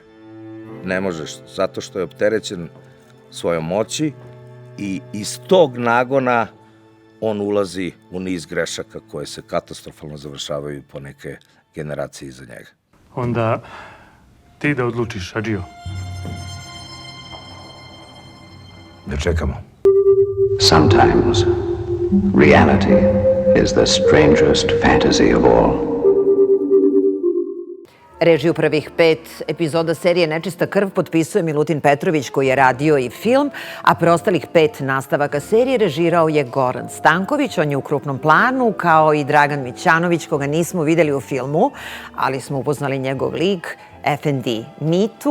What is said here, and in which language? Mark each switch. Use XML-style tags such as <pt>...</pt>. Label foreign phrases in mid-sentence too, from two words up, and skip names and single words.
<sr>Ne može, zato što je opterećen svojom moći i iz tog nagona on ulazi u niz grešaka koje se katastrofalno završavaju po neke generacije iza njega. Onda ti da odlučiš, Adžio. Da čekamo.</sr> <en>Sometimes reality is the strangest fantasy of all.</en> <sr>Režiju prvih 5 epizoda serije Nečista krv potpisuje Milutin Petrović, koji je radio i film, a preostalih 5 nastavaka serije režirao je Goran Stanković. On je u krupnom planu, kao i Dragan Mićanović, koga nismo videli u filmu, ali smo upoznali njegov lik, Efendi Mitu.</sr>